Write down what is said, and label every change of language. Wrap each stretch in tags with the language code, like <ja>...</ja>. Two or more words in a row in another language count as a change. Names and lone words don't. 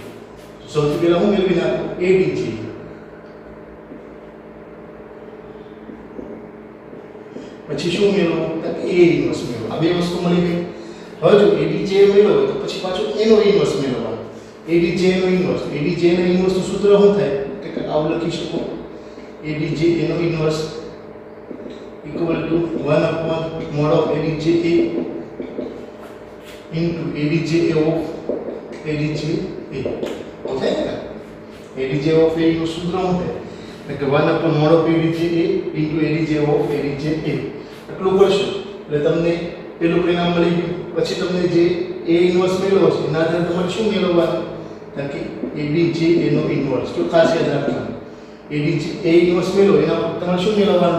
<gu>સૌથી પહેલા હું મેળવી નાખું ADJ, પછી શું મેળવવું? A ઇન્વર્સ મેળવવું. આ બે વસ્તુ મળી ગઈ. હવે જો ADJ મેળવો તો પછી પાછો એનો ઇન્વર્સ મેળવવાનો. ADJ નો ઇન્વર્સ, ADJ નો ઇન્વર્સ નું સૂત્ર શું થાય? કે આવું લખી શકો, ADJ એનો ઇન્વર્સ</gu> <en>equal to</en> <gu>1</gu> <en>mod of ADJ A into ADJ of ADJ A.</en> <gu>ઓકે,</gu> <en>ADJ of A</en> <gu>નું સૂત્ર શું થાય?</gu> <en>કે 1 mod of ADJ A into ADJ of ADJ A.</en> <gu>એટલું કરશો એટલે તમને પેલું પરિણામ મળી ગયું. પછી તમને જે A ઇન્વર્સ મેળવો છે એના આધારે તમારે શું મેળવવાનું? કારણ કે ADJ એનો ઇન્વર્સ. તો ખાસ યાદ રાખવાનું, ADJ A ઇન્વર્સ મેળવો એના પર તમારે શું મેળવવાનું?</gu>